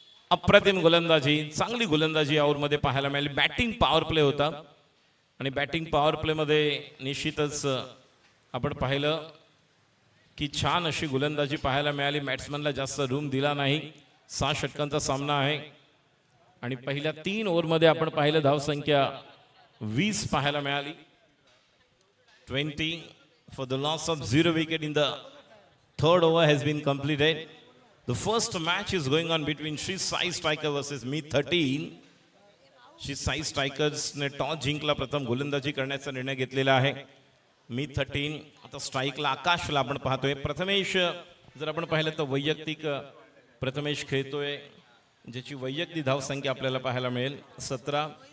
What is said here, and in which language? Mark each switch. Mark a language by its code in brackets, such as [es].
[mr] अप्रतिम गोलंदाजी चांगली गोलंदाजी या ओव्हरमध्ये पाहायला मिळाली. बॅटिंग पॉवर प्ले होता आणि बॅटिंग पॉवर प्ले मध्ये निश्चितच आपण पाहिलं की छान अशी गोलंदाजी पाहायला मिळाली. बॅट्समनला जास्त रूम दिला नाही. 6 षटकांचा सामना आहे आणि पहिल्या 3 ओव्हरमध्ये आपण पाहिलं धावसंख्या 20 पाहायला मिळाली. [en] 20 for the loss of 0 wicket in the third over has been completed. The first match is going on between Shri Sai Striker versus Me 13. [mr] Shri Sai Strikers ने टॉस जिंकला. प्रथम गोलंदाजी करण्याचा निर्णय घेतलेला आहे. Me 13 आता स्ट्राईकला आकाशला आपण पाहतोय. प्रथमेश जर आपण पाहिलं तर वैयक्तिक प्रथमेश खेळतोय ज्याची वैयक्तिक धावसंख्या आपल्याला पाहायला मिळेल 17.